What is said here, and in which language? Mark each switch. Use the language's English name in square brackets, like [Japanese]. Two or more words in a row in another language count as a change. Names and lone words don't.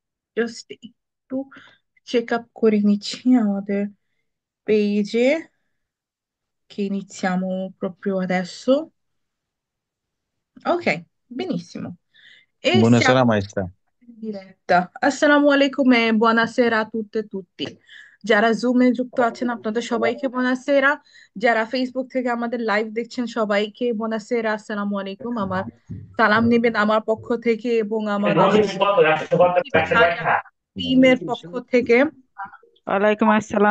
[Bangla] জাস্ট একটু চেক আপ করে নিচ্ছি আমাদের পেজে. [Italian] che iniziamo proprio adesso. Ok, benissimo. E Buonasera siamo maestra. in diretta. [Arabic] السلام عليكم [Italian] e buonasera a tutte e tutti. [Bangla] যারা জুমে যুক্ত আছেন আপনাদের সবাইকে বোনাসেরা, যারা ফেসবুক থেকে আমাদের লাইভ দেখছেন সবাইকে বোনাসেরা, [Arabic] السلام عليكم. [Bangla] আমার সালাম নেবেন আমার পক্ষ থেকে এবং আমাদের টিমের পক্ষ থেকে. [Arabic] وعليكم السلام